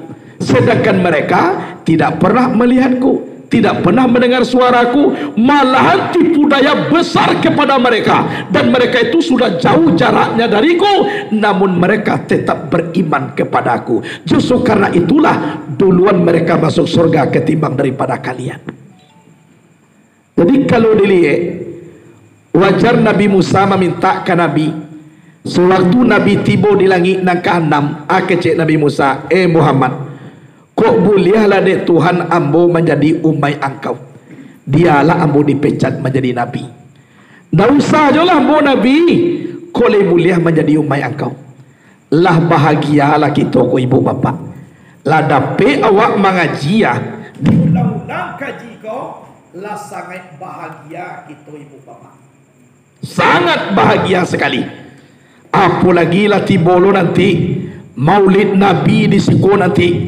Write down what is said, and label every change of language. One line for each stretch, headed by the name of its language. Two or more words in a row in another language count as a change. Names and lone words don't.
Indonesian: Sedangkan mereka tidak pernah melihatku, tidak pernah mendengar suaraku, malahan tipu daya besar kepada mereka, dan mereka itu sudah jauh jaraknya dariku, namun mereka tetap beriman kepadaku. Justru karena itulah duluan mereka masuk surga ketimbang daripada kalian. Jadi kalau dilihat, wajar Nabi Musa meminta ke Nabi.
Minangkabau: Sewaktu Nabi tiba di langit nang ke-6, kecik Nabi Musa, Muhammad, kok bolehlah dek Tuhan ambo menjadi umai engkau. Dialah ambo dipecat menjadi Nabi. Dah usah je lah ambo Nabi. Kok boleh menjadi umai engkau. Lah bahagialah kita ku ibu bapa. Lah dapat awak mengaji ya. Diulang-ulang kaji kau. Lah sangat bahagia kita ibu bapa.
Indonesian: Sangat bahagia sekali.
Minangkabau: Apalagi lah tiba lo nanti Maulid Nabi di siku nanti.